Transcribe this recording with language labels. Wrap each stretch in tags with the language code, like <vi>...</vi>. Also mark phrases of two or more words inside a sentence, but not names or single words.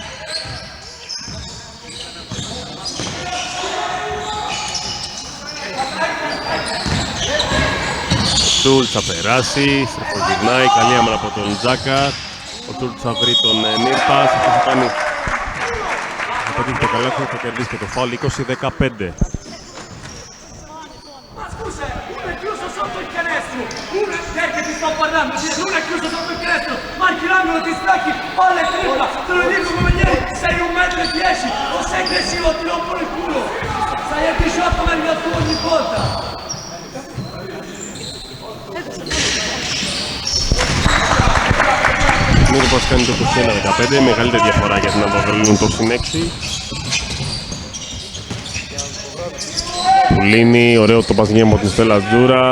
<el>Σούλτς θα περάσει, στρεφογυρνάει, καλή άμυνα από τον Ζάκαρ. Ο Σούλτς θα βρει τον Νίρπας, αυτό θα κάνει. Θα πετύχει το καλάθι, θα κερδίσει και το φάουλ, 20-15.</el> <it>Sto parlando, uno è chiuso sotto il canestro, marchi l'angolo, ti stacchi, palla e tripla, te lo dico come vieni, sei 1,10 m, o sei aggressivo o ti rompono il culo, sei a 18 meglio al tuo ogni volta.</it> <el>Νίρπας κάνει το 21-15, μεγαλύτερη διαφορά για την Alba Βερολίνου το συν 6. Πουλίνη, ωραίο το πασγέμ από την Στέλλα Τζούρα.</el>